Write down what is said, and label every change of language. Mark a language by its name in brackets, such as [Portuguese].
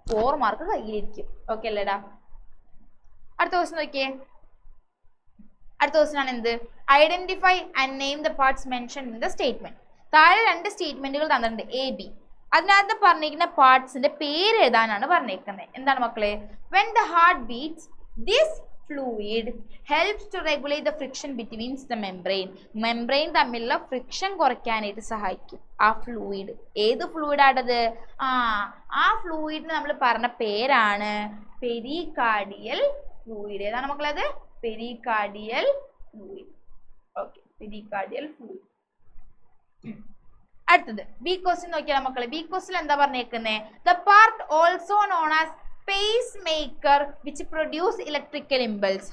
[Malayalam] 4 mark കയ്യിലിരിക്കും. Okay അല്ലേടാ? അടുത്ത question നോക്കിയേ. അടുത്ത ക്വസ്റ്റ്യൻ ആണ് എന്ത്? [English] Identify and name the parts mention in the statement. [Malayalam] താഴെ 2 സ്റ്റേറ്റ്മെന്റുകൾ തന്നിട്ടുണ്ട്, AB. അതിനകത്ത് പറഞ്ഞിരിക്കുന്ന പാർട്സിന്റെ പേര് എഴുതാനാണ് പറഞ്ഞേക്കുന്നത്. എന്താണ് മക്കളെ? [English] when the heart beats, this fluid helps to regulate the friction between the membrane [Malayalam] തമ്മിലുള്ള ഫ്രിക്ഷൻ കുറയ്ക്കാനായിട്ട് സഹായിക്കും ആ ഫ്ലൂയിഡ്. ഏത് ഫ്ലൂയിഡ് ആണത്? ആ ഫ്ലൂയിഡിന് നമ്മൾ പറഞ്ഞ പേരാണ് പെരികാർഡിയൽ ഫ്ലൂയിഡ്. ഏതാണ് മക്കളത്? Pericardial fluid. Okay, pericardial fluid. അടുത്തത് ബി ക്വസ്റ്റ്യൻ നോക്കിയാൽ മക്കളെ. ബി ക്വസ്റ്റ്യൻ എന്താ പറഞ്ഞേക്കുന്നത്? [English] The part also known as pacemaker which produce electrical impulse.